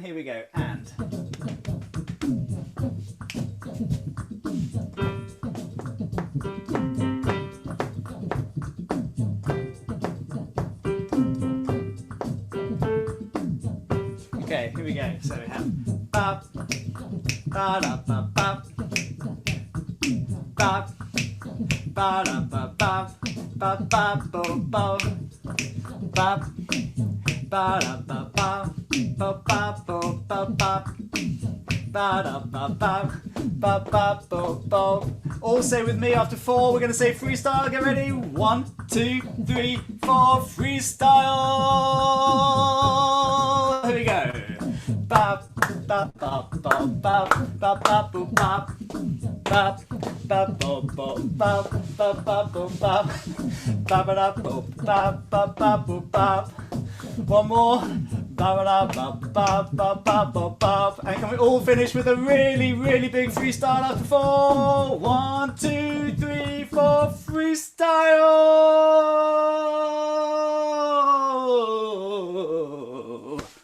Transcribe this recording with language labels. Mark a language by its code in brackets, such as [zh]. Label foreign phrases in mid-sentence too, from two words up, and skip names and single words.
[en] Here we go. And... Okay, here we go. So we have bop, ba da ba bop, bop, ba da ba bop, bop bop bo bo, bop, ba da ba bop, bop bop bo bo bop, ba da ba bop, bop bop bo bo. All say with me after 4. We're going to say freestyle. Get ready. 1, 2, 3, 4. Freestyle. Here we go. Bop, bop, bop, bop, bop, bop, bop, boop, bop, bop, bop, bop, bop, bop, bop, bop, boop, bop, bop, bop, boop, bop, bop, bop, boop, bop. One more. Bop, bop, bop, bop, bop, bop, bop. And can we all finish with a really, really big freestyle after 4? 1, 2, 3, 4. Freestyle.